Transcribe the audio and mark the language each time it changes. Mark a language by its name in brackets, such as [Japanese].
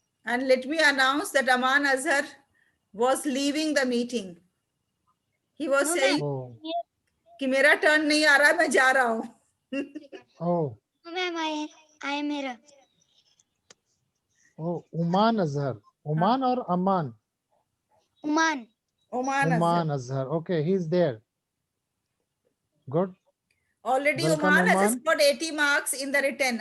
[English] And let me announce that Aman Azhar was leaving the meeting. He was saying Oh, [Hindi] कि मेरा turn नहीं आ रहा है, मैं जा रहा हूँ. [English] oh, ma'am I am here. oh, Uman Azhar. Uman or Aman? Uman. Oman Azhar. Uman Azhar. Okay, he's there. Good. Already Welcome, Oman has Oman. got 80 marks in the written.